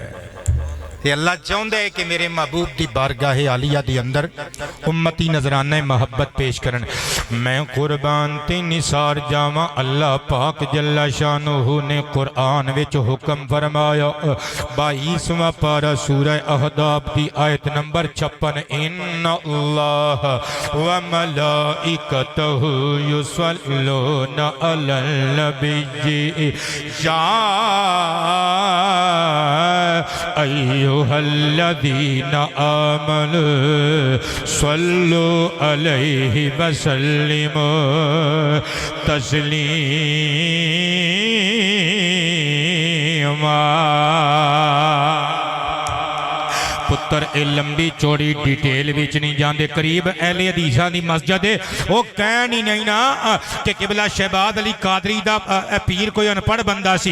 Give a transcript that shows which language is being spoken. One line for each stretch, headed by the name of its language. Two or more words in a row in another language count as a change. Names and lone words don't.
Punjabi: ਤੇ ਅੱਲਾਹ ਚਾਹੁੰਦਾ ਹੈ ਕਿ ਮੇਰੇ ਮਹਿਬੂਬ ਦੀ ਬਾਰਗਾਹ ਆਲੀਆ ਦੇ ਅੰਦਰ ਉੱਮਤੀ ਨਜ਼ਰਾਨਾ ਮੁਹੱਬਤ ਪੇਸ਼ ਕਰਨ। ਮੈਂ ਕੁਰਬਾਨ ਤੇ ਨਿਸਾਰ ਜਾਵਾਂ, ਅੱਲਾਹ ਪਾਕ
Arabic: جل شأنه
Punjabi: ਨੇ ਕੁਰਾਨ ਵਿਚ ਹੁਕਮ ਫ਼ਰਮਾਇਆ 22ਵਾਂ ਪਾਰਾ ਸੂਰਹ ਅਹਜ਼ਾਬ ਦੀ ਆਇਤ ਨੰਬਰ 56,
Arabic: إن الله وملائكته يصلون على النبي يا أيها الذين آمنوا صلوا عليه وسلموا تسليما.
Punjabi: ਪੁੱਤਰ ਏ ਲੰਬੀ ਚੌੜੀ ਡਿਟੇਲ ਵਿਚ ਨਹੀਂ ਜਾਂਦੇ, ਕਰੀਬ ਅਹਿਲੇ ਹਦੀਸਾਂ ਦੀ ਮਸਜਿਦ ਹੈ ਉਹ ਕਹਿਣ ਹੀ ਨਹੀਂ ਨਾ ਕਿ ਕਿਬਲਾ ਸ਼ਹਬਾਜ਼ ਅਲੀ ਕਾਦਰੀ ਦਾ ਪੀਰ ਕੋਈ ਅਨਪੜ੍ਹ ਬੰਦਾ ਸੀ।